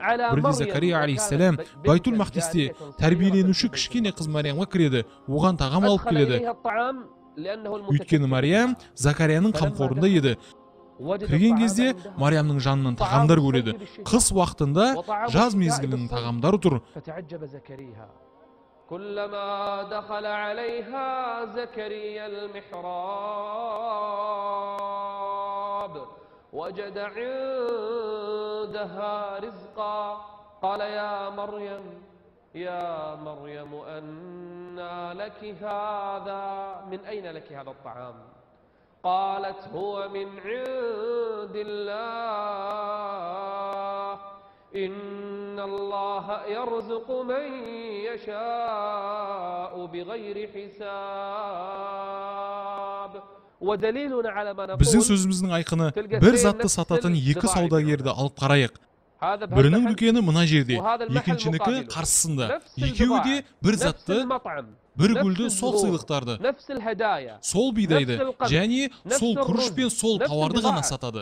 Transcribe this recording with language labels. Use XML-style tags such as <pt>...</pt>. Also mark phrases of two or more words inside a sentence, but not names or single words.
<kk>Бірде Закария алейхиссалам Байтул Мақдисте тәрбиеленуші кішкене қыз Мариямға кіреді, оған тағам алып келеді. Өйткені Мариям Закарияның қамқорында еді. Кірген кезде Мариямның жанынан тағамдар көреді. Қыс уақытында жаз мезгілінің тағамдары тұр.</kk> <ar>كلما دخل عليها زكريا المحراب وجد عندها رزقا قال يا مريم أنى لك هذا، من أين لك هذا الطعام؟ قالت هو من عند الله إن الله يرزق من يشاء بغير حساب. ودليلنا على ما نقول</ar> <kk>Біздің сөзіміздің айқыны, бір затты сататын екі саудагерді алып қарайық. Бірінің дүкені мына жерде, екіншінікі қарсысында. Екеуі де бір затты, бір гүлді, сол сыйлықтарды, сол бидайды, және сол күріш пен сол тауарды ғана сатады.</kk>